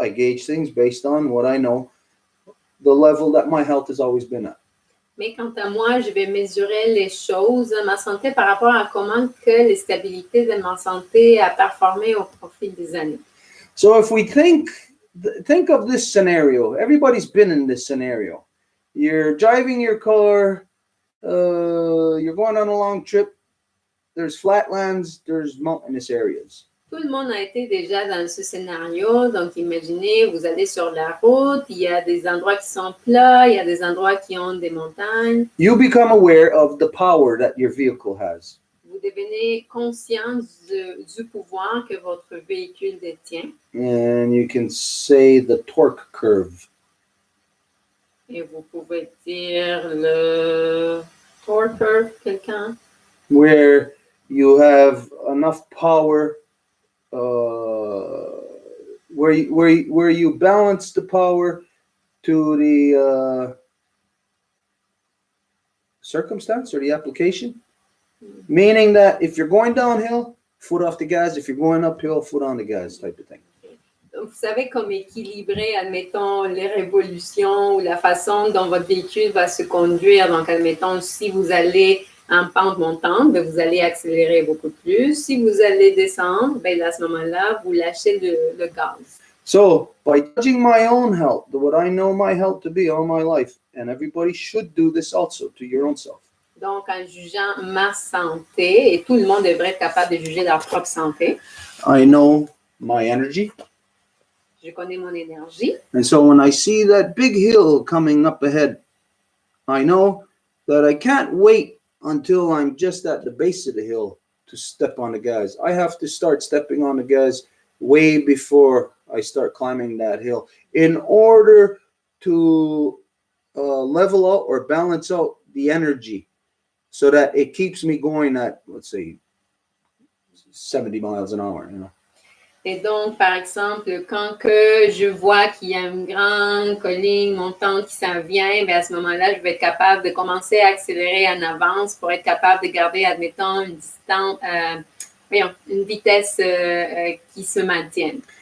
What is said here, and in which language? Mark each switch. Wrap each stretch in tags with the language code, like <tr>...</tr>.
<en>I gauge things based on what I know, the level that my health has always been at.</en> <fr>Mais quant à moi, je vais mesurer les choses, ma santé, par rapport à comment que les stabilités de ma santé a performé au fil des années.</fr> <en>So if we think of this scenario, everybody's been in this scenario. You're driving your car, you're going on a long trip, there's flatlands, there's mountainous areas.</en> <fr>Tout le monde a été déjà dans ce scénario. Donc, imaginez, vous allez sur la route, il y a des endroits qui sont plats, il y a des endroits qui ont des montagnes.</fr> <en>You become aware of the power that your vehicle has.</en> <fr>Vous devenez conscient du pouvoir que votre véhicule détient.</fr> <en>And you can say the torque curve.</en> <fr>Et vous pouvez dire le</fr> <en>torque curve,</en> <fr>quelqu'un?</fr> <en>Where you have enough power, where you balance the power to the circumstance or the application, meaning that if you're going downhill, foot off the gas. If you're going uphill, foot on the gas, type of thing.</en> <fr>Donc, vous savez comme équilibrer, admettons, les révolutions ou la façon dont votre véhicule va se conduire. Donc, admettons, si vous allez en pente montante, bien, vous allez accélérer beaucoup plus. Si vous allez descendre, bien, à ce moment-là, vous lâchez le gaz.</fr> <en>So, by judging my own health, what I know my health to be all my life, and everybody should do this also to your own self.</en> <fr>Donc, en jugeant ma santé, et tout le monde devrait être capable de juger leur propre santé,</fr> <en>I know my energy.</en> <fr>je connais mon énergie.</fr> <en>And so when I see that big hill coming up ahead, I know that I can't wait until I'm just at the base of the hill to step on the gas. I have to start stepping on the gas way before I start climbing that hill in order to level out or balance out the energy so that it keeps me going at, let's say, 70 miles an hour, you know.</en> <fr>Et donc, par exemple, quand que je vois qu'il y a une grande colline montante qui s'en vient, bien à ce moment-là, je vais être capable de commencer à accélérer en avance pour être capable de garder, admettons, une distance, une vitesse qui se maintienne.</fr>